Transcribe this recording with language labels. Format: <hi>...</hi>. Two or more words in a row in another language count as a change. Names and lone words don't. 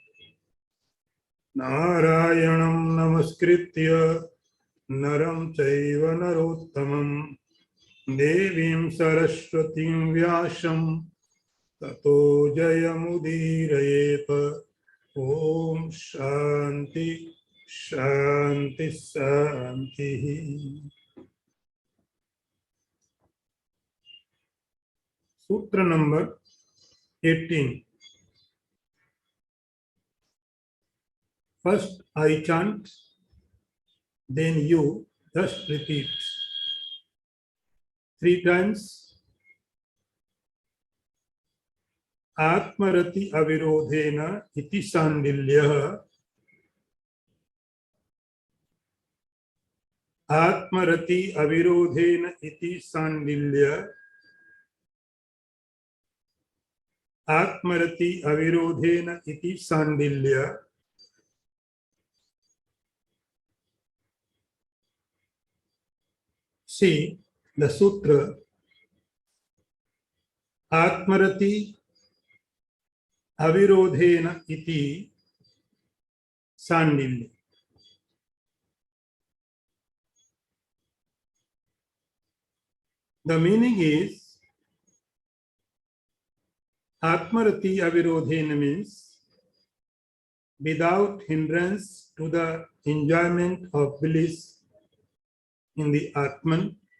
<sa>नारायणं नमस्कृत्य नरं चैव नरोत्तमं देवीं सरस्वतीं व्यासं ततो जयमुदीरयेत्। ॐ शान्ति शान्ति शान्तिः।</sa> <hi>सूत्र नंबर 18.</hi> <en>First I chant, then you just repeat 3 times.</en> <sa>आत्मरति अविरोधेन इति शाण्डिल्यः. आत्मरति अविरोधेन इति शाण्डिल्यः. आत्मरति अविरोधेन इति शाण्डिल्य.</sa> <en>See the sutra.</en> <sa>आत्मरति अविरोधेन इति शाण्डिल्य.</sa> <en>The meaning is</en> <sa>आत्मरति अविरोधेन</sa> <en>means without hindrance to the enjoyment of bliss in the Atman.</en>